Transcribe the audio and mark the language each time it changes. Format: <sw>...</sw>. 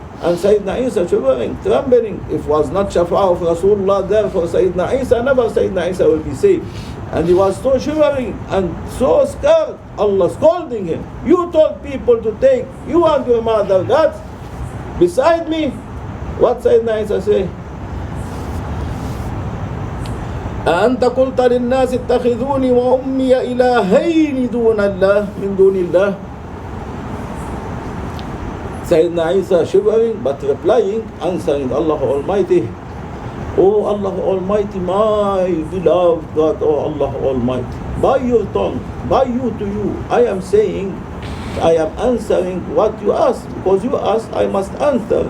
<en>And Sayyidina Isa shivering, trembling. If was not Shafa'ah of Rasulullah there for Sayyidina Isa, never Sayyidina Isa will be saved. And he was so shivering and so scared. Allah scolding him. You told people to take you and your mother gods beside me. What Sayyidina Isa say?</en> <ar>أأنت قلت للناس اتخذوني وأمي إلهين دون الله من دون الله.</ar> <en>Sayyidina Isa shivering but replying, answering Allah Almighty, O Allah Almighty, my beloved God, O Allah Almighty, by your tongue, by you to you, I am saying, I am answering what you ask, because you ask, I must answer.</en>